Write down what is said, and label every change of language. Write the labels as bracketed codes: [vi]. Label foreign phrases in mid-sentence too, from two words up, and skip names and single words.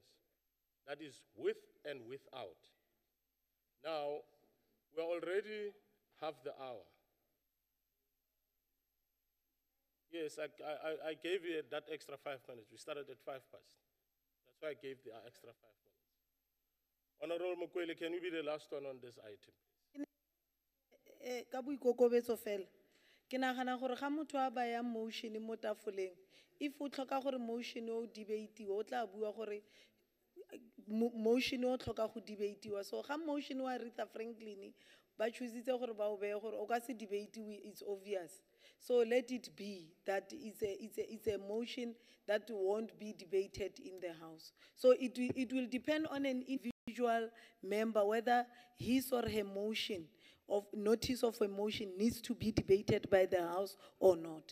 [en] That is with and without. Now, we already have the hour. Yes, I gave you that extra 5 minutes. We started at 5 past. That's why I gave the extra 5 minutes. Honorable Mokoele, can you be the last one on this item? [tn] Ka boikokobetso fela, ke nagana gore ga motho a baya motion mo tafoleng, if o tlhoka gore motion o debate o tla bua gore motion o tlhoka go debate-iwa. So ga motion wa Rita Franklin, ba choositse gore ba o beye gore o ka se debate-iwe, [en] it's obvious. So let it be that it's a motion that won't be debated in the House. So it will depend on an individual member whether his or her motion of notice of a motion needs to be debated by the House or not.